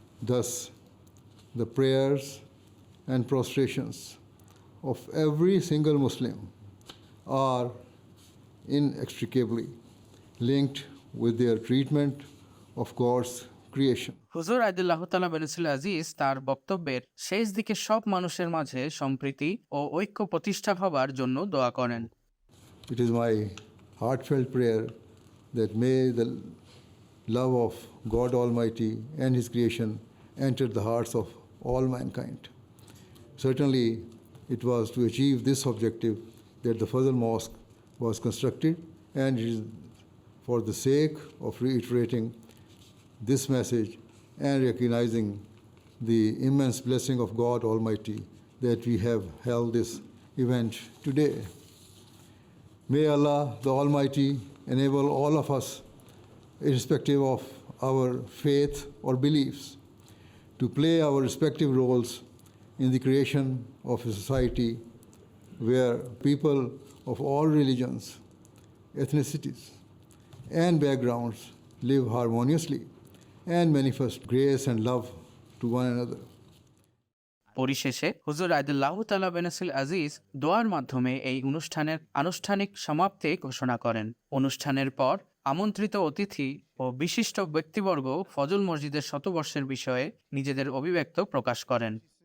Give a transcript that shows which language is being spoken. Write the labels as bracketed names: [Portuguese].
[English] Thus, the prayers and prostrations of every single Muslim are inextricably linked with their treatment of God's creation. [Bangla] হুজুর আদিল্লাহ তাআলা বেনাসিল আজিজ তার বক্তব্যের শেষ দিকে সব মানুষের মাঝে সম্প্রীতি ও ঐক্য প্রতিষ্ঠা হবার জন্য দোয়া করেন। [English] It is my heartfelt prayer that may the love of God Almighty and His creation enter the hearts of all mankind. Certainly, it was to achieve this objective that the Fazl Mosque was constructed, and it is for the sake of reiterating this message and recognizing the immense blessing of God Almighty that we have held this event today. May Allah the Almighty enable all of us, irrespective of our faith or beliefs, to play our respective roles in the creation of a society where people of all religions, ethnicities, and backgrounds live harmoniously and manifest grace and love to one another. [Bangla] পরিশেষে হুজুর আদিল্লাহ তাআলা বেনাসিল আজিজ দোয়ার মাধ্যমে এই অনুষ্ঠানের আনুষ্ঠানিক সমাপ্তি ঘোষণা করেন। অনুষ্ঠানের পর আমন্ত্রিত অতিথি ও বিশিষ্ট ব্যক্তিবর্গ ফজল মসজিদের শতবর্ষের বিষয়ে নিজেদের অভিব্যক্ত প্রকাশ করেন।